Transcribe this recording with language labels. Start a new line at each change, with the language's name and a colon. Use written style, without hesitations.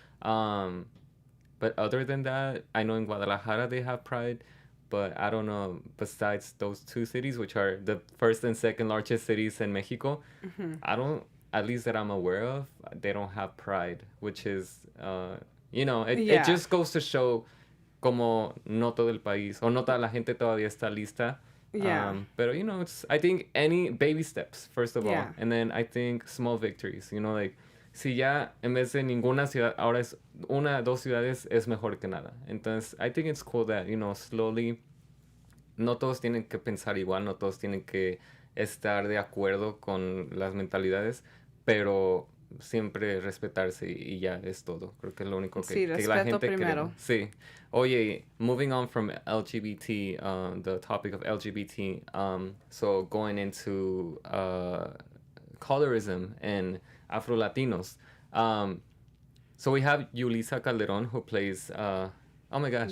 English: But other than that, I know in Guadalajara they have Pride, but I don't know, besides those two cities, which are the first and second largest cities in Mexico, I don't, at least that I'm aware of, they don't have Pride, which is, it just goes to show
Spanish: como no todo el país, o no toda la gente todavía está lista.
English: Yeah. But, I think any baby steps, first of all. And then I think small victories,
Spanish: like, si ya en vez de ninguna ciudad, ahora es una, dos ciudades, es mejor que nada. Entonces,
English: I think it's cool that, slowly,
Spanish: no todos tienen que pensar igual, no todos tienen que estar de acuerdo con las mentalidades, pero siempre respetarse y ya es todo. Creo que es lo único que la gente primero. Sí. Oye,
English: moving on from LGBT, the topic of LGBT, so going into colorism and Afro-Latinos. So we have Yulisa Calderon, who plays... oh my gosh.